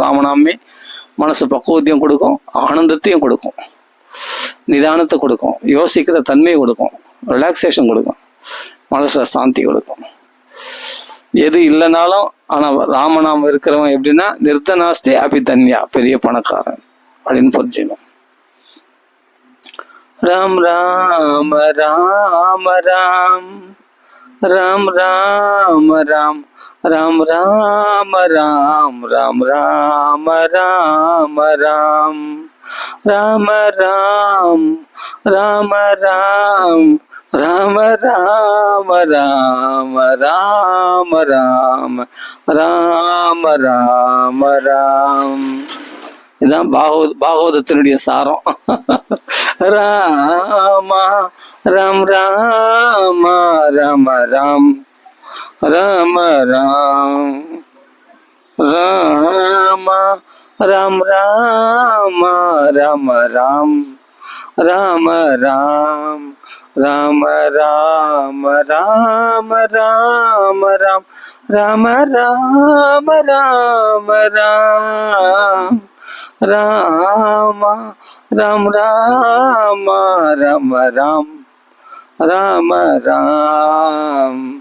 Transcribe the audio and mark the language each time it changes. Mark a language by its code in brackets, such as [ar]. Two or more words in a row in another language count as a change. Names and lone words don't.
[ta] ராமநாமே மனசு பக்குவத்தையும் கொடுக்கும், ஆனந்தத்தையும் கொடுக்கும், நிதானத்தை கொடுக்கும், யோசிக்கிற தன்மையை கொடுக்கும், ரிலாக்ஸேஷன் கொடுக்கும், மனசுல சாந்தி கொடுக்கும். எது இல்லைனாலும் ஆனா ராமநாமம் இருக்கிறவன் எப்படின்னா நிறுத்தநாஸ்தி அபிதன்யா, பெரிய பணக்காரன் அப்படின்னு புரிஞ்சுக்கணும். ராம் ராம ராம ராம், ராம் ராம ராம், ராம் ராம ராம், ராம் ராம ராம ராம், ராம ராம், ராம ராம், ராம ராம ராம, ராம ராம, ராம ராம ராம். இதுதான் பாகவதத்தினுடைய சாரம். ராமா ராம் ராம ராம ராம், ராம ராம், ராம ராம் ராம ராம ராம், ராம ராம், ராம ராம ராம ராம ராம், ராம ராம ராம ராம், ராம ராம் ராம ராம ராம், ராம ராம்,